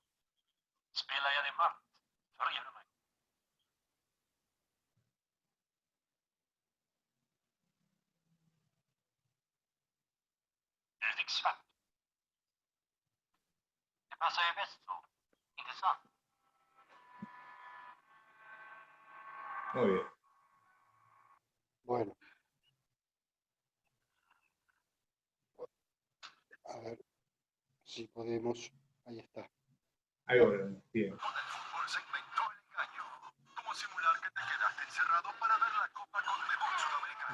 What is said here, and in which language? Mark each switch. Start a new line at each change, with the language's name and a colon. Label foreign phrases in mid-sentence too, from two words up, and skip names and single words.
Swedish: Spelar jag dig matt, följer du mig. Du fick svart. Det passar ju bäst så. Inte sant?
Spanish: Muy bien. Bueno. A ver si podemos. Ahí está. Ahí volvemos. Bien. Con el fútbol se inventó el engaño. ¿Cómo simular que te quedaste encerrado para ver la Copa Conmebol Sudamericana?